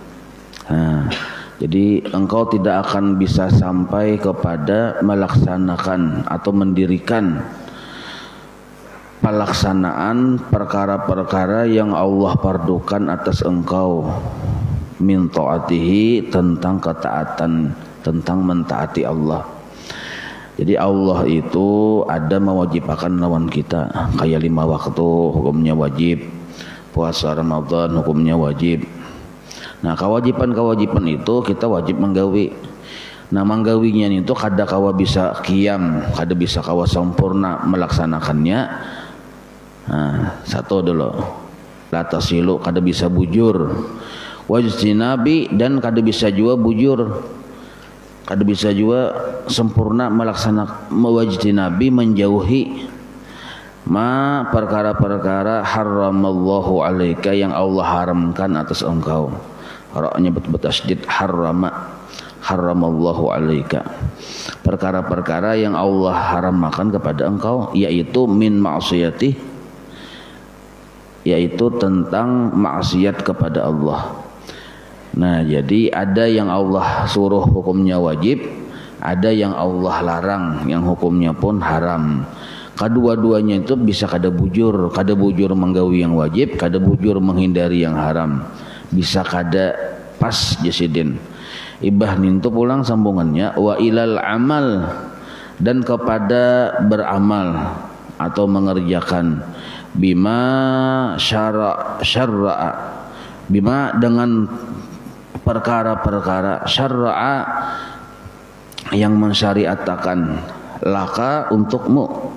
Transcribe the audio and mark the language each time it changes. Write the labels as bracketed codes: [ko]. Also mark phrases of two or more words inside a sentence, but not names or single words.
[id] Jadi engkau tidak akan bisa sampai kepada melaksanakan atau mendirikan pelaksanaan perkara-perkara yang Allah fardukan atas engkau, [ar] من طاعته, [id] tentang ketaatan, tentang mentaati Allah. Jadi Allah itu ada mewajibkan lawan kita, kayak 5 waktu hukumnya wajib, puasa Ramadan hukumnya wajib. Nah, kewajiban-kewajiban itu kita wajib menggawi. [bjn] Nah, menggawinya itu kada kawa bisa qiyam, kada bisa kawa [id] sempurna melaksanakannya. Nah, satu dulu, [ar] لا تصل, [bjn] kada bisa bujur, [id] wajtinabi, dan [bjn] kada bisa juga bujur, kada bisa juga sempurna [id] melaksanakan, mewajtinabi, menjauhi ma perkara-perkara [ar] حرم الله عليك, [id] yang Allah haramkan atas engkau. Ra'nya bertasydid, [ar] حرم الله عليك, [id] perkara-perkara yang Allah haramkan kepada engkau, yaitu [ar] من معصية, [id] yaitu tentang maksiat kepada Allah. Nah, jadi ada yang Allah suruh hukumnya wajib, ada yang Allah larang yang hukumnya pun haram. [bjn] Kedua-duanya itu bisa kada bujur menggawi yang wajib, kada bujur menghindari yang haram, bisa kada pas jasidin. Ibah nintu pulang sambungannya, [ar] وإلى العمل, [id] dan kepada beramal atau mengerjakan, [ar] بما شرع, [id] bima dengan perkara-perkara, syara'a yang mensyariatkan, laka untukmu.